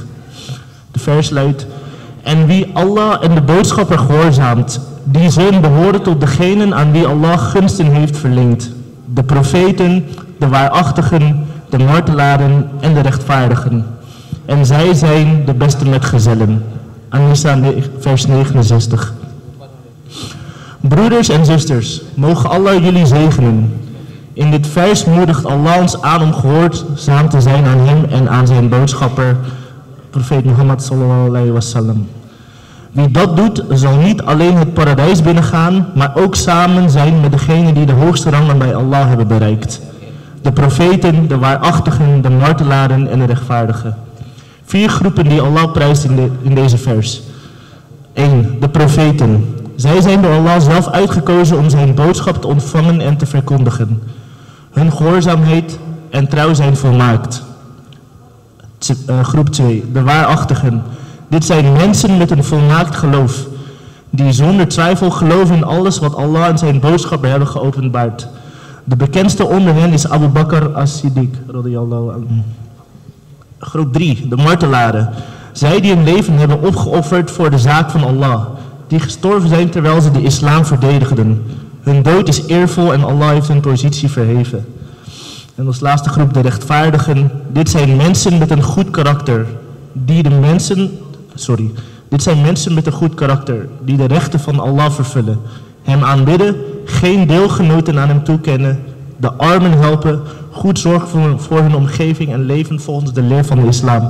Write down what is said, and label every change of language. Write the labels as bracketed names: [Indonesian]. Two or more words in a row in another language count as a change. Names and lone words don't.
[Dutch] De vers luidt: En wie Allah en de boodschapper gehoorzaamt, die zullen behoren tot degenen aan wie Allah gunsten heeft verleend. De profeten, de waarachtigen, de martelaren en de rechtvaardigen. En zij zijn de beste metgezellen. An-Nisa, vers 69. Broeders en zusters, mogen Allah jullie zegenen. In dit vers moedigt Allah ons aan om gehoorzaam te zijn aan hem en aan zijn boodschapper, profeet Mohammed [Arabic] صلى الله عليه وسلم. [Dutch] Wie dat doet, zal niet alleen het paradijs binnengaan, maar ook samen zijn met degenen die de hoogste rangen bij Allah hebben bereikt. De profeten, de waarachtigen, de martelaren en de rechtvaardigen. 4 groepen die Allah prijst in deze vers. 1. De profeten. Zij zijn door Allah zelf uitgekozen om zijn boodschap te ontvangen en te verkondigen. Hun gehoorzaamheid en trouw zijn volmaakt. Groep 2. De waarachtigen. Dit zijn mensen met een volmaakt geloof, die zonder twijfel geloven in alles wat Allah en zijn boodschapper hebben geopenbaard. De bekendste onder hen is Abu Bakr as-Siddiq, [Arabic] رضي الله عنه. [Dutch] Groep 3. De martelaren. Zij die hun leven hebben opgeofferd voor de zaak van Allah, die gestorven zijn terwijl ze de islam verdedigden. Hun dood is eervol en Allah heeft hun positie verheven. En als laatste groep de rechtvaardigen. Dit zijn mensen met een goed karakter, Dit zijn mensen met een goed karakter, die de rechten van Allah vervullen, hem aanbidden, geen deelgenoten aan hem toekennen, de armen helpen, goed zorgen voor hun omgeving en leven volgens de leer van de islam.